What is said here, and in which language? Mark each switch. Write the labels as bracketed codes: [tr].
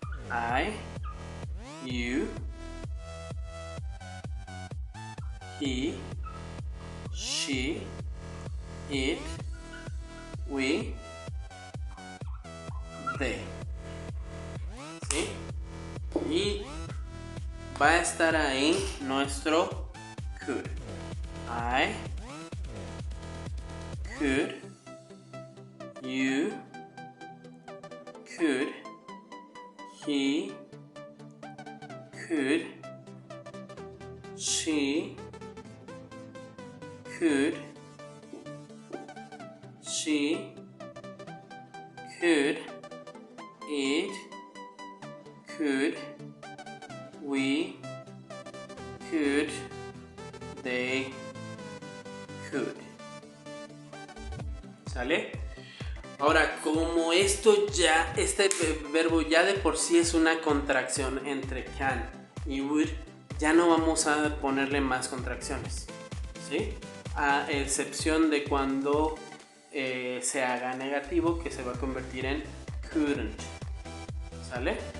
[en] I, you, he, she, it, we, they. [es] ¿Sí? Y va a estar ahí nuestro could. [en] I could, you could, he could, she could, she could, it could, we could, they could. [es] ¿Sale? Ahora, como este verbo ya de por sí es una contracción entre can y would, ya no vamos a ponerle más contracciones, ¿sí? A excepción de cuando se haga negativo, que se va a convertir en couldn't. ¿Sale?